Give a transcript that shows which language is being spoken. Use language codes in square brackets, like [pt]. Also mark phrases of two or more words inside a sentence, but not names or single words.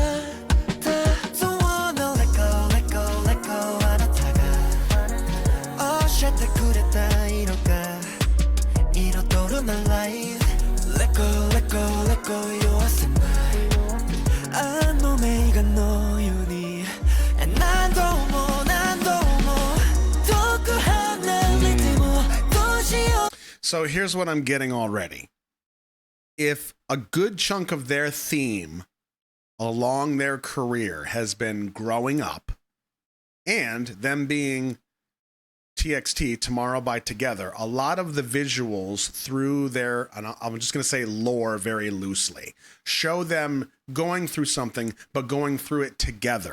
[en] Don't wanna let go, let go, [ja] let go あなたが教えてくれた色が彩るな [en] Life Let go, let go, let go [ja] 弱せないあの名画のように何度も何度も遠く離れてもどうしよう [en] So here's what I'm getting already. If a good chunk of their theme along their career has been growing up and them being TXT, Tomorrow by Together, a lot of the visuals through their, and I'm just going to say lore very loosely, show them going through something, but going through it together.